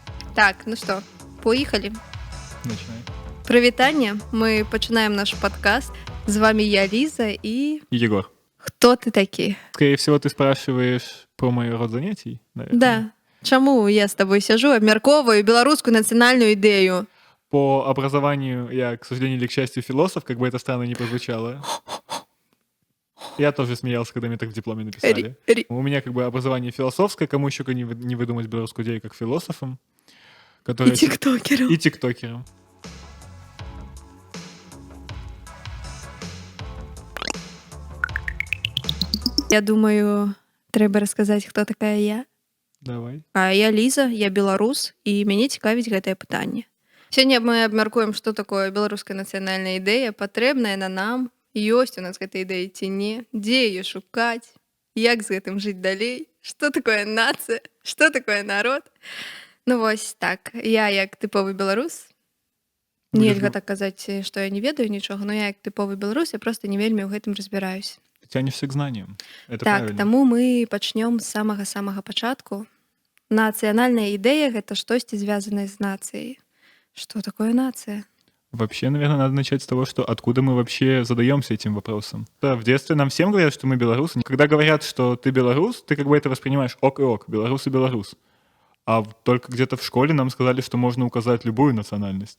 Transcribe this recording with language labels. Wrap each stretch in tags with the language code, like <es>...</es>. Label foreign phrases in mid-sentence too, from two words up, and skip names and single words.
<ru>Так, ну што, поехали. Начинай.</ru> <be>Прывітанне, мы пачынаем наш падкаст.</be> <ru>З вами я, Лиза, и... Егор.</ru> <be>Хто ты такі?</be> <ru>Скорее всего, ты спрашиваешь про мой род занятий, наверное. Да.</ru> <be>Чаму я з табой сяжу, абмяркоўваю беларускую нацыянальную ідэю?</be> <ru>По образованию я, к сожалению или к счастью, философ, как бы это странно ни прозвучало. Я тоже смеялся, когда мне так в дипломе написали. У меня как бы образование философское, кому еще не выдумать белорусскую идею как философом. И тиктокером. И тиктокером.</ru> <be>Я думаю, трэба расказаць, хто такая я. Давай. А я Лиза, я беларус, і мяне цікавіць гэтае пытанне. Сёння мы абмяркуем, што такое беларуская нацыянальная ідэя, патрэбная яна нам, ёсць у нас гэта ідэя ці не, дзе яе шукаць, як з гэтым жыць далей, што такое нацыя, што такое народ. Ну вось так, я як тыповы беларус, нельга так казаць, што я не ведаю нічога, но я як тыповы беларус, я проста не вельмі ў гэтым разбіраюсь.</be> <ru>Тянешься к знаниям. Это так, правильно.</ru> <be>Таму мы пачнём з самага-самага пачатку. Нацыянальная ідэя — гэта штосьці звязанае з нацыяй.</be> <ru>Что такое нация? Вообще, наверное, надо начать с того, что откуда мы вообще задаемся этим вопросом. Да, в детстве нам всем говорят, что мы белорусы. Когда говорят, что ты белорус, ты как бы это воспринимаешь ок и ок, белорус и белорус. А только где-то в школе нам сказали, что можно указать любую национальность.</ru>